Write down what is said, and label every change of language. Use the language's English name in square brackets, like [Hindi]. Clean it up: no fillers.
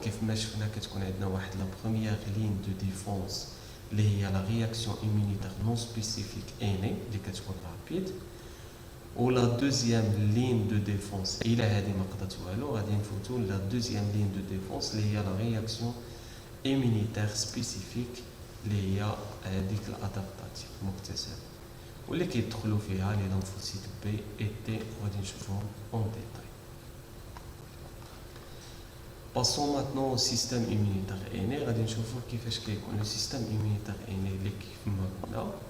[Arabic] كيف ما شفنا كتكون عندنا واحد لا بروميير لين دو ديفونس اللي هي لا رياكسيون immunitaire نون سبيسيفيك اني اللي كتكون رابيد، ولا دوزيام لين دو ديفونس الى هذه ما قضات والو غادي نفوتوا لا دوزيام لين دو ديفونس اللي هي لا رياكسيون immunitaire سبيسيفيك اللي هي ديك الادابتاتيف مكتسبه واللي كيدخلوا فيها لي لانفوسيت بي اي تي غادي نشوفوهم اون ديتاي. [French] Passons maintenant au système immunitaire inné. [Arabic] غادي نشوفوا كيفاش كيكون لو سيستيم immunitaire inné اللي كيف ما قلنا.